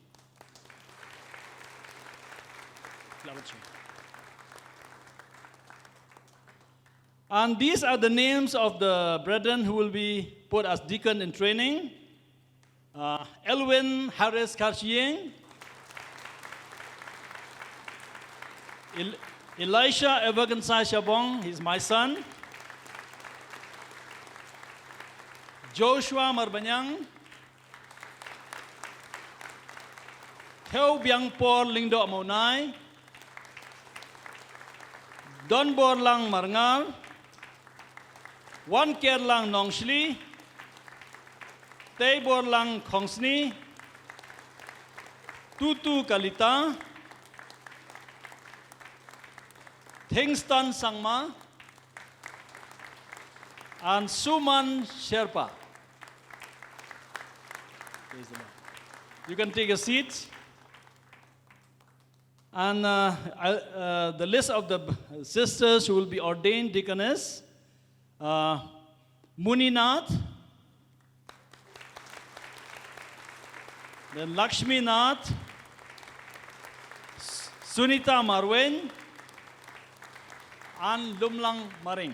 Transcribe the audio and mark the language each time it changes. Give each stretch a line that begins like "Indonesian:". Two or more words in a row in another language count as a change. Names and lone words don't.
English: And these are the names of the brethren who will be put as deacon in training. Elwin Harris Karchieng, Elisha Evergansai Shabong, he's my son. Joshua Marbanyang, Theo Biang Por Lingdo Monai, Don Borlang Marngal, Wan Kerlang Nongshli, Tay Borlang Kongsni, Tutu Kalita, Thingston Sangma, and Suman Sherpa. Praise the Lord. You can take a seat. And the list of the sisters who will be ordained deaconess, Muninath, then Lakshmi Nath, Sunita Marwen, and Lumlang Maring.